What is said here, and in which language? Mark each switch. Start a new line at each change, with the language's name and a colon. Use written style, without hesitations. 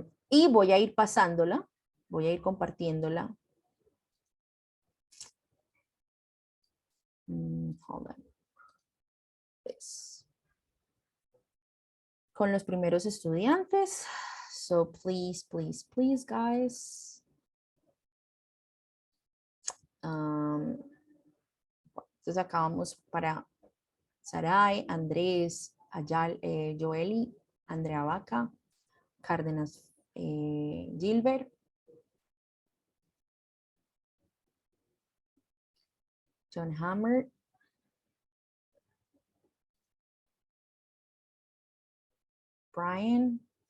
Spanish: Y voy a ir pasándola, voy a ir compartiéndola.
English: Hold on. This.
Spanish: Con los primeros estudiantes.
English: So please, please, please, guys.
Spanish: Entonces acá vamos para Saray, Andrés, Joeli, Andrea Vaca, Cárdenas Gilbert, John Hammer, Brian.